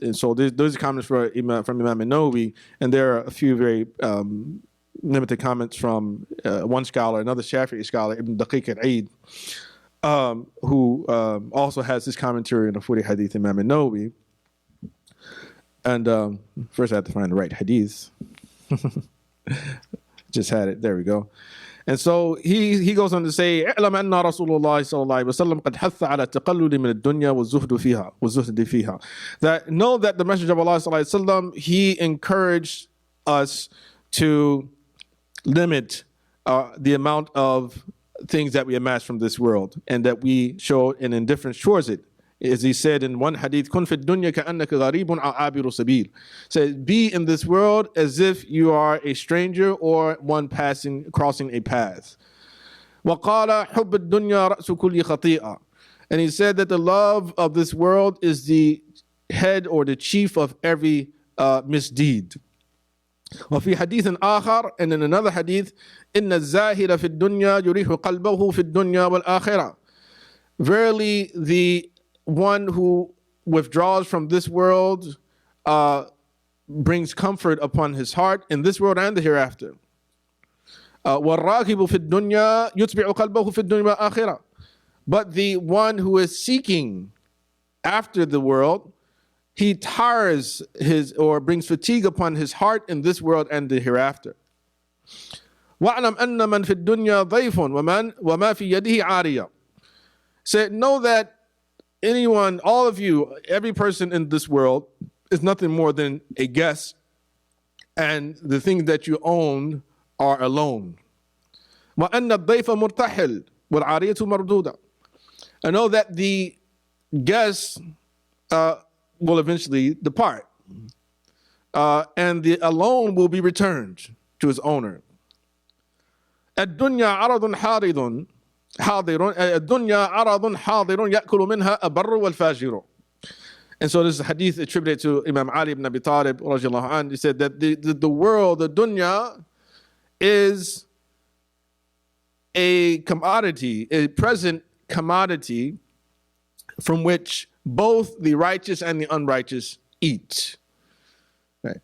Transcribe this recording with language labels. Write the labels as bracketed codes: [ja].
[en] And so those are comments from Imam Nawawi, and there are a few very limited comments from one scholar, another Shafi'i scholar, Ibn Daqiq al-Eid, who also has this commentary on the 40 hadith, Imam Nawawi. And first I have to find the right hadith. Just had it. There we go. And so he goes on to say, [ar] اعلم أن رسول الله صلى الله عليه وسلم قد حث على التقلد من الدنيا والزهد فيها. [en] That know that the Messenger of Allah [ar] صلى الله عليه وسلم, [en] he encouraged us to limit the amount of things that we amass from this world, and that we show an indifference towards it. As he said in one hadith, [ar] كن في الدنيا كأنك غريب أو عابر سبيل. [en] Said, be in this world as if you are a stranger or one crossing a path. [ar] وقال حب الدنيا رأس كل خطيئة. [en] And he said that the love of this world is the head or the chief of every misdeed. [ar] وفي حديث آخر, [en] and in another hadith, [ar] إن الزاهد في الدنيا يريح قلبه في الدنيا والآخرة. [en] Verily, the one who withdraws from this world brings comfort upon his heart in this world and the hereafter. [ar] وَالرَّاغِبُ فِي الدُّنْيَا يُتْبِعُ قَلْبَهُ فِي الدُّنْيَا وَالْآخِرَةِ. [en] But the one who is seeking after the world, he tires brings fatigue upon his heart in this world and the hereafter. [ar] وَاعْلَمْ أَنَّ مَنْ فِي الدُّنْيَا ضَيْفٌ وَمَا فِي يَدِهِ عَارِيَةٌ. [en] Said, know that anyone, all of you, every person in this world is nothing more than a guest, and the things that you own are a loan. [ar] وَأَنَّ الضَّيْفَ مُرْتَحِلٌ وَالْعَارِيَةُ مَرْدُودَةٌ. [en] I know that the guest will eventually depart, and the loan will be returned to its owner. [ar] الدنيا عرض حارض حاضر الدنيا عرض حاضر يأكل منها البر والفاجر. [en] And so this is a hadith attributed to Imam Ali ibn Abi Talib radiallahu anhu. He said that the world, the dunya, is a commodity, a present commodity from which both the righteous and the unrighteous eat. Right.